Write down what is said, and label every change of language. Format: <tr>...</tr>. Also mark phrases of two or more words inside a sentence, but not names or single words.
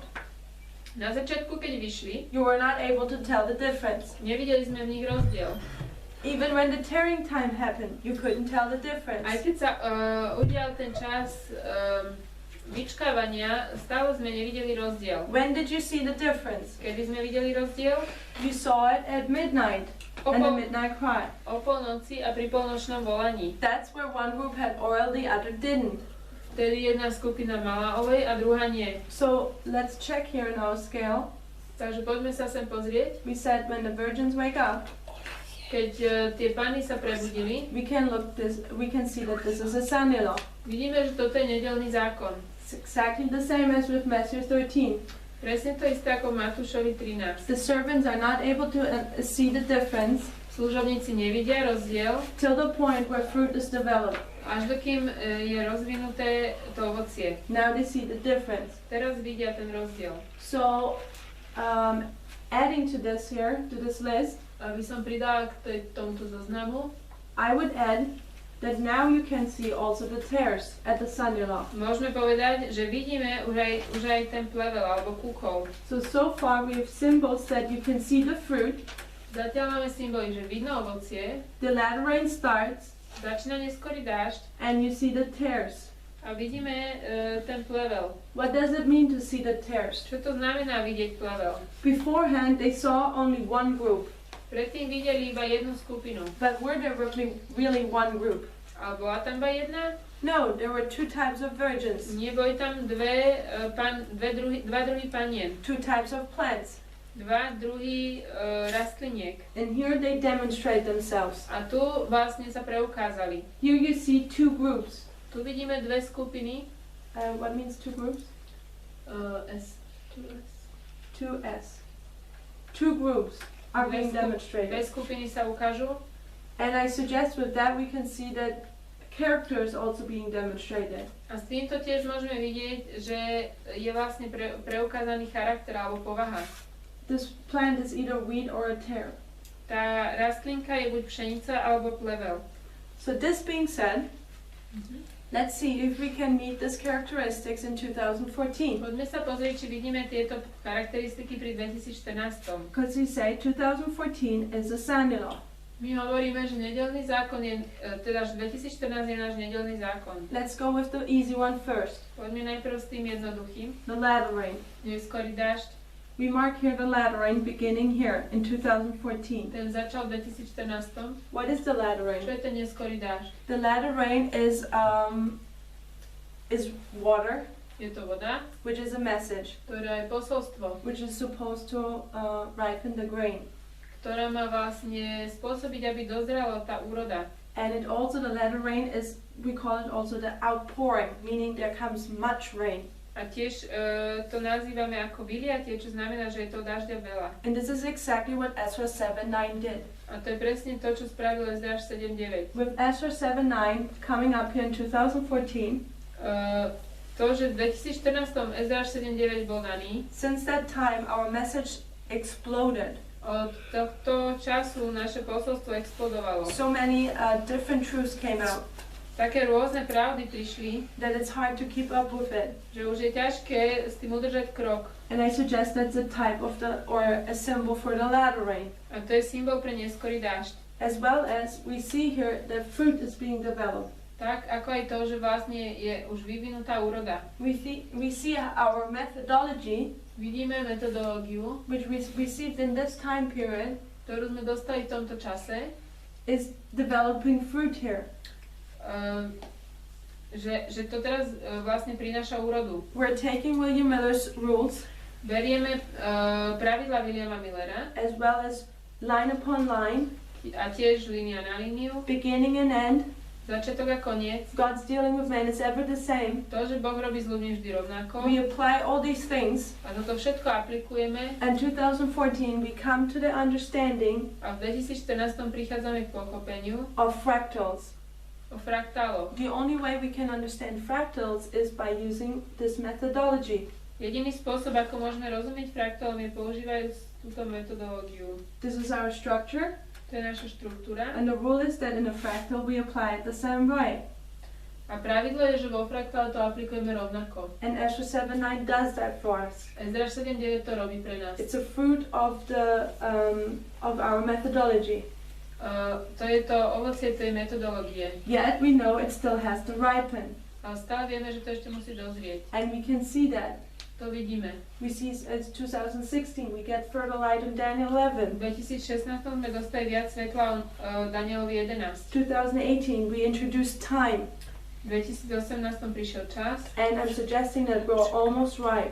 <sk>Na začiatku, keď vyšli,</sk> <en>you were not able to tell the difference.</en> <sk>nevideli sme v nich rozdiel.</sk> <en>Even when the tearing time happened, you couldn't tell the difference.</en> <sk>Aj keď sa udial ten čas vyčkávania, stále sme nevideli rozdiel.</sk> <en>When did you see the difference?</en> <sk>Kedy sme videli rozdiel?</sk> <en>You saw it at midnight and the midnight cry.</en> <sk>O polnoci a pri polnočnom volaní.</sk> <en>That's where one group had oil, the other didn't.</en> <sk>Vtedy jedna skupina mala olej a druhá nie.</sk> <en>So let's check here in our scale.</en> <sk>Takže poďme sa sem pozrieť.</sk> <en>We said when the virgins wake up,</en> <sk>Keď tie panny sa prebudili,</sk> <en>we can see that this is a Sunday law.</en> <sk>vidíme, že toto je nedeľný zákon.</sk> <en>It's exactly the same as with Matthew 13.</en> <sk>Presne to isté ako v Matúšovi 13.</sk> <en>The servants are not able to see the difference</en> <sk>Služobníci nevidia rozdiel,</sk> <en>till the point where fruit is developed.</en> <sk>až dokým je rozvinuté to ovocie.</sk> <en>Now they see the difference.</en> <sk>Teraz vidia ten rozdiel.</sk> <en>So, adding to this here, to this list,</en> <sk>Aby som pridala k tomuto zoznamu,</sk> <en>I would add that now you can see also the tares at the Sunday law.</en> <sk>môžeme povedať, že vidíme už aj ten plevel alebo kúkol.</sk> <en>So far we have symbols that you can see the fruit,</en> <sk>Zatiaľ máme symboly, že vidno ovocie,</sk> <en>the latter rain starts,</en> <sk>začína neskorý dážď</sk> <en>and you see the tares.</en> <sk>a vidíme ten plevel.</sk> <en>What does it mean to see the tares?</en> <sk>Čo to znamená vidieť plevel?</sk> <en>Beforehand they saw only one group,</en> <sk>Predtým videli iba jednu skupinu.</sk> <en>but were there really one group?</en> <sk>Ale bola tam iba jedna?</sk> <en>No, there were two types of virgins,</en> <sk>Nie, boli tam dva druhy panien.</sk> <en>two types of plants,</en> <sk>Dva druhy rastliniek.</sk> <en>and here they demonstrate themselves.</en> <sk>A tu vlastne sa preukázali.</sk> <en>Here you see two groups.</en> <sk>Tu vidíme dve skupiny.</sk> <en>What means two groups? S. 2S. Two groups are being</en> <sk>Dve</sk> <en>demonstrated.</en> <sk>skupiny sa ukážu.</sk> <en>And I suggest with that we can see that character is also being demonstrated.</en> <sk>A s týmto tiež môžeme vidieť, že je vlastne preukázaný charakter alebo povaha.</sk> <en>This plant is either wheat or a tare.</en> <sk>Tá rastlinka je buď pšenica alebo plevel.</sk> <en>So this being said, let's see if we can meet these characteristics in 2014.</en> <sk>Poďme sa pozrieť, či vidíme tieto charakteristiky pri 2014.</sk> <en>Because we say 2014 is a Sunday law.</en> <sk>My hovoríme, že nedeľný zákon je, teda že 2014 je náš nedeľný zákon.</sk> <en>Let's go with the easy one first.</en> <sk>Poďme najprv s tým jednoduchým.</sk> <en>The latter rain.</en> <sk>Neskorý dážď,</sk> <en>We mark here the latter rain beginning here in 2014.</en> <sk>ten začal v 2014.</sk> <en>What is the latter</en> <sk>Čo</sk> <en>rain?</en> <sk>je ten neskorý dážď?</sk> <en>The latter rain is water,</en> <sk>Je to voda,</sk> <en>which is a message,</en> <sk>ktorá je posolstvo,</sk> <en>which is supposed to ripen the grain.</en> <sk>ktorá má vlastne spôsobiť, aby dozrela tá úroda.</sk> <en>And it also, the latter rain is, we call it also the outpouring, meaning there comes much rain.</en> <sk>A tiež to nazývame ako vyliatie, čo znamená, že je to dažďa veľa.</sk> <en>And this is exactly what Ezra 7:9 did.</en> <sk>A to je presne to, čo spravil Ezráš 7.9.</sk> <en>With Ezra 7:9 coming up here in 2014,</en> <sk>To, že v 2014 Ezráš 7.9 bol daný,</sk> <en>since that time our message exploded.</en> <sk>od tohto času naše posolstvo explodovalo.</sk> <en>So many different truths came out</en> <sk>Také rôzne pravdy prišli,</sk> <en>that it's hard to keep up with it.</en> <sk>že už je ťažké s tým udržať krok.</sk> <en>And I suggest that's a type of or a symbol for the latter rain.</en> <sk>A to je symbol pre neskorý dážď.</sk> <en>As well as we see here that fruit is being developed.</en> <sk>Tak ako aj to, že vlastne je už vyvinutá úroda.</sk> <en>We see our methodology,</en> <sk>Vidíme metodológiu,</sk> <en>which we received in this time period,</en> <sk>ktorú sme dostali v tomto čase,</sk> <en>is developing fruit here.</en> <sk>Že to teraz vlastne prináša úrodu.</sk> <en>We're taking William Miller's rules</en> <sk>Berieme pravidla Williama Millera</sk> <en>as well as line upon line,</en> <sk>a tiež línia na líniu,</sk> <en>beginning and end.</en> <sk>začiatok a koniec.</sk> <en>God's dealing with man is ever the same.</en> <sk>To, že Boh robí s ľuďmi vždy rovnako.</sk> <en>We apply all these things,</en> <sk>A toto všetko aplikujeme</sk> <en>and 2014 we come to the understanding</en> <sk>a v 2014 prichádzame k pochopeniu</sk> <en>of fractals.</en> <sk>o fraktáloch.</sk> <en>The only way we can understand fractals is by using this methodology.</en> <sk>Jediný spôsob, ako môžeme rozumieť fraktálom, je používajúc túto metodológiu.</sk> <en>This is our structure,</en> <sk>To je naša štruktúra.</sk> <en>and the rule is that in a fractal we apply it the same way.</en> <sk>A pravidlo je, že vo fraktále to aplikujeme rovnako.</sk> <en>And Ezra 7:9 does that for us.</en> <sk>Ezra 7.9 to robí pre nás.</sk> <en>It's a fruit of the of our methodology.</en> <sk>To je to ovocie tej metodológie.</sk> <en>Yet we know it still has to ripen,</en> <sk>Ale stále vieme, že to ešte musí dozrieť.</sk> <en>and we can see that.</en> <sk>To vidíme.</sk> <en>We see it's 2016 we get further light in Daniel</en> <sk>V 11. 2016 sme dostali viac svetla o Danielovi 11.</sk> <en>2018 we introduced time,</en> <sk>V 2018 prišiel čas</sk> <en>and I'm suggesting that we're almost ripe.</en>